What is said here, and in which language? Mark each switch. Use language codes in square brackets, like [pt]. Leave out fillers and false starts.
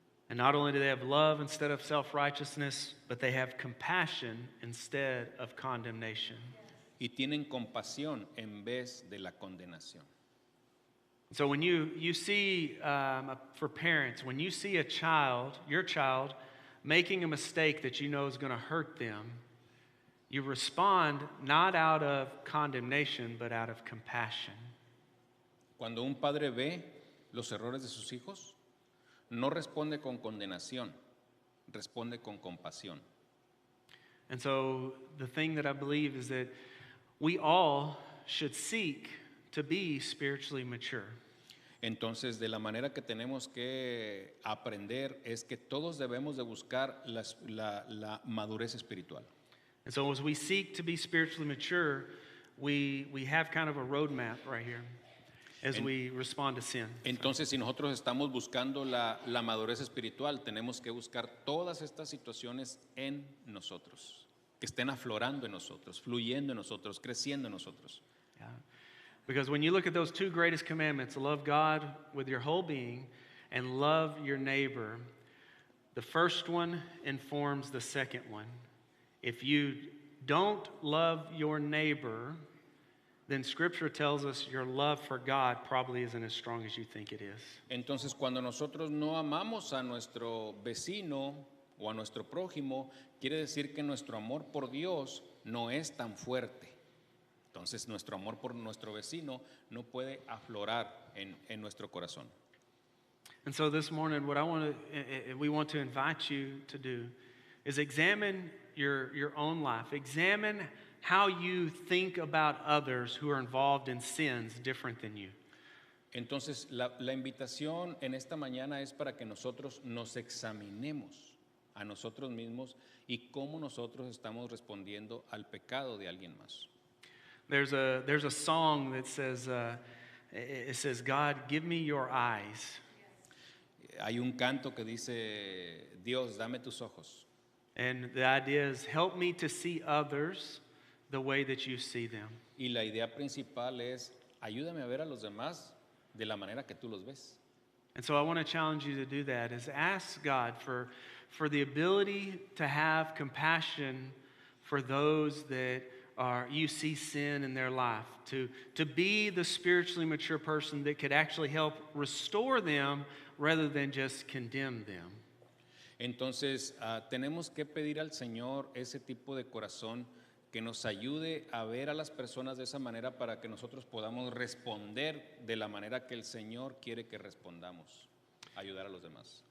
[en] And not only do they have love instead of self-righteousness, but they have compassion instead of condemnation. [es] Y tienen compasión en vez de la condenación. [en] So when you see, for parents, when you see your child, making a mistake that you know is going to hurt them, you respond not out of condemnation, but out of compassion. [es] Cuando un padre ve los errores de sus hijos, no responde con condenación, responde con compasión. [en] And so the thing that I believe is that we all should seek to be spiritually mature. [es] Entonces, de la manera que tenemos que aprender es que todos debemos de buscar la madurez espiritual. [en] And so as we seek to be spiritually mature, we have kind of a roadmap right here as we respond to sin. [es] Entonces, si nosotros estamos buscando la madurez espiritual, tenemos que buscar todas estas situaciones en nosotros, que estén aflorando en nosotros, fluyendo en nosotros, creciendo en nosotros. [en] Yeah. Because when you look at those two greatest commandments, love God with your whole being and love your neighbor, the first one informs the second one. If you don't love your neighbor, then Scripture tells us your love for God probably isn't as strong as you think it is. [es] Entonces, cuando nosotros no amamos a nuestro vecino o a nuestro prójimo, quiere decir que nuestro amor por Dios no es tan fuerte. Entonces, nuestro amor por nuestro vecino no puede aflorar en nuestro corazón. [en] And so this morning, what we want to invite you to do is examine your own life. Examine how you think about others who are involved in sins different than you. [es] Entonces, la invitación en esta mañana es para que nosotros nos examinemos a nosotros mismos y cómo nosotros estamos respondiendo al pecado de alguien más. [en] There's a song that says, it says, God, give me your eyes. [es] Hay un canto que dice, Dios, dame tus ojos. [en] And the idea is, help me to see others the way that you see them. [es] Y la idea principal es, ayúdame a ver a los demás de la manera que tú los ves. [en] And so I want to challenge you to do that, is ask God for the ability to have compassion for those that you see sin in their life, to be the spiritually mature person that could actually help restore them rather than just condemn them. [es] Entonces, tenemos que pedir al Señor ese tipo de corazón que nos ayude a ver a las personas de esa manera para que nosotros podamos responder de la manera que el Señor quiere que respondamos, ayudar a los demás.